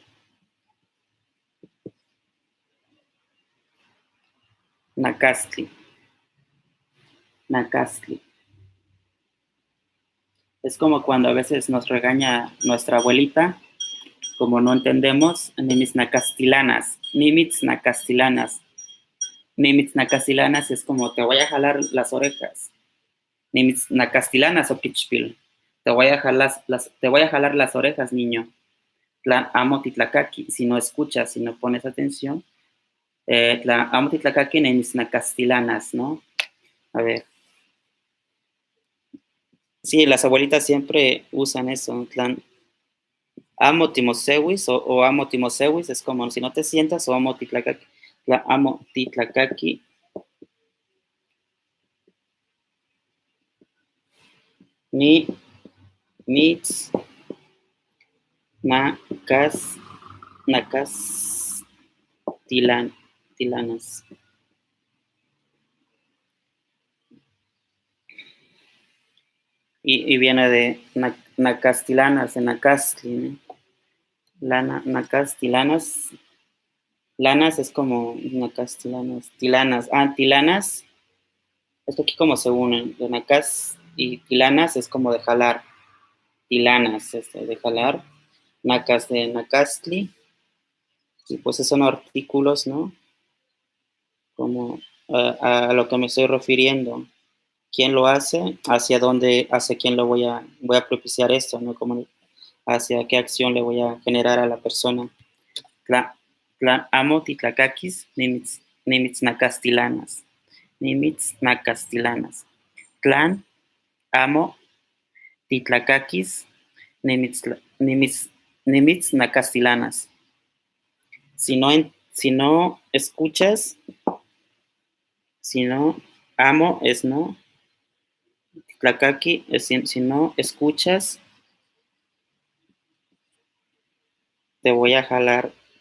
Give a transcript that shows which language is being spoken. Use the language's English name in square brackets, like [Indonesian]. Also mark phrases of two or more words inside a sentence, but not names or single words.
[Nahuatl languages] Nakastli. [Spanish] Nakastli. Es como cuando a veces nos regaña nuestra abuelita, como no entendemos, [Nahuatl languages] nimitz nakastilanas, nimitz nakastilanas. Nimitz nakastilanas [Spanish] es como te voy a jalar las orejas. [Nahuatl languages] Nimitz nakastilanas o kichpil. [Spanish] Te voy a jalar las orejas, niño. [Nahuatl languages] Tla amo titlacaqui. [Spanish] Si no escuchas, si no pones atención, [Nahuatl languages] tla amo titlacaqui nimitz nakastilanas, [Spanish] ¿no? A ver. Sí, las abuelitas siempre usan eso, [Nahuatl languages] tlan amo timosewis [Spanish] o [Nahuatl languages] amo timosewis, [Spanish] es como si no te sientas o [Nahuatl languages] amo titlacaqui. La amo titlacaqui. Ni mitz nacas nacas tilanas. [Spanish] Y viene de nacastilanas, de nacastli, ¿no? [Nahuatl languages] Nacastilanas. [Spanish] Lanas es como nacastilanas. [Nahuatl languages] Tilanas. Tilanas. [Spanish] Esto aquí como se unen. De nacas y tilanas es como de jalar. Tilanas, de jalar. Nacas de nacastli. Y pues esos son artículos, ¿no? Como a lo que me estoy refiriendo. ¿Quién lo hace? ¿Hacia dónde, hacia quién voy a propiciar esto, ¿no? Como hacia qué acción le voy a generar a la persona. [Nahuatl languages] Tla amo titlacakis, nimitznacastilanas. Nimitznacastilanas. Tlan amo titlacakis, nimitznacastilanas. [Spanish] Si no escuchas, si no amo es no. Titlacaqui es si no escuchas, te voy a jalar.